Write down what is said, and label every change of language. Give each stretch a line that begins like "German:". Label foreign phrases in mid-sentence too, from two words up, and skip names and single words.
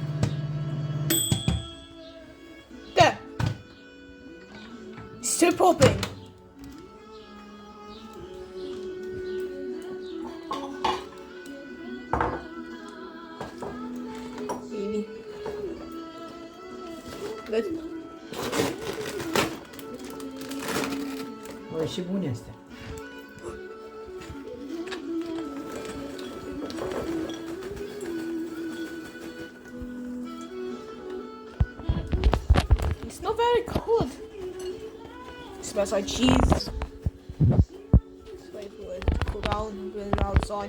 English: There. It's still popping. Good.
Romanian: Bă, și bune astea.
English: It's not very cold. It smells like cheese. Let's wait for it to cool down and put it outside.